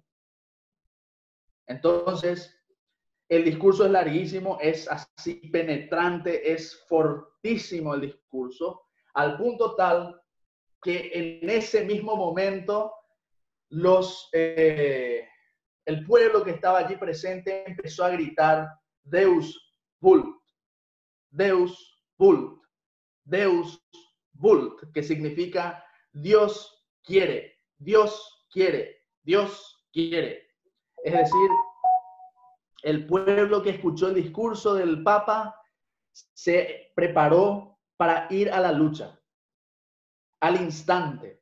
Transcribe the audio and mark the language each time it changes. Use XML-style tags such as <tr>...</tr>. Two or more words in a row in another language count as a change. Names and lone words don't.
<es>Entonces, el discurso es larguísimo, es así penetrante, es fortísimo el discurso, al punto tal que en ese mismo momento el pueblo que estaba allí presente empezó a gritar:</es> <la>Deus vult, Deus vult, Deus vult,</la> <es>que significa Dios quiere, Dios quiere, Dios quiere. Es decir, el pueblo que escuchó el discurso del Papa se preparó para ir a la lucha, al instante.</es>